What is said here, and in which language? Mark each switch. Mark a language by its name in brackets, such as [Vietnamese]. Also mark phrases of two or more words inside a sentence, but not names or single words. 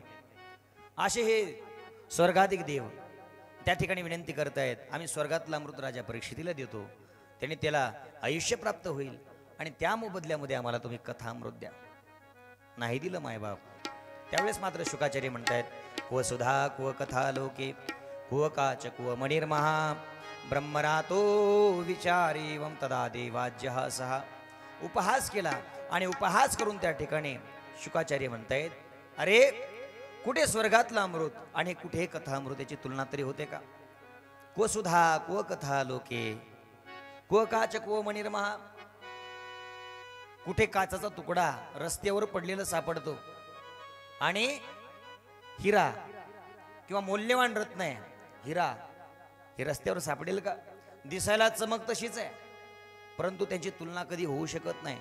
[Marathi] असे हे स्वर्गाधिक देव त्या ठिकाणी विनंती करतायत, आम्ही स्वर्गातला अमृत राजा परीक्षितीला देतो, त्याने त्याला आयुष्य प्राप्त होईल आणि त्या मोबदल्यामध्ये आम्हाला तुम्ही कथामृत द्या. नाही दिलं मायबाप. त्यावेळेस मात्र शुकाचार्य म्हणतायत [Sanskrit] क्व सुधा क्व कथा लोके क्व काच क्व मणिर्महा ब्रह्मरातो विचारेवम तदा देवाज्य सहा. [Marathi] उपहास केला आणि उपहास करून त्या ठिकाणी शुकाचार्य म्हणतायत अरे कुठे स्वर्गातला अमृत आणि कुठे कथामृत याची तुलना तरी होते का. [Sanskrit] क्व सुधा क्व कथा लोके क्व काच क्व मणिर्महा. [Marathi] कुठे काचाचा तुकडा रस्त्यावर पडलेला सापडतो आणि हिरा किंवा मौल्यवान रत्न आहे हिरा हे रस्त्यावर सापडेल का. दिसायला चमक तशीच आहे परंतु त्यांची तुलना कधी होऊ शकत नाही.